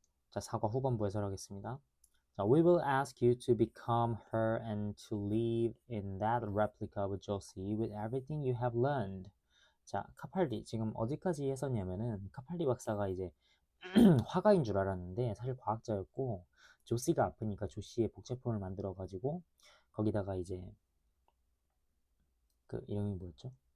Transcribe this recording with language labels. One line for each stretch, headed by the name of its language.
Korean: 자, 사과 후반부 해설하겠습니다.
English: 자, we will ask you to become her and to live in that replica of Josie with everything you have learned.
Korean: 자, 카팔디 지금 어디까지 했었냐면은 카팔디 박사가 이제 화가인 줄 알았는데 사실 과학자였고 조시가 아프니까 조시의 복제품을 만들어 가지고 거기다가 이제 그 이름이 뭐였죠?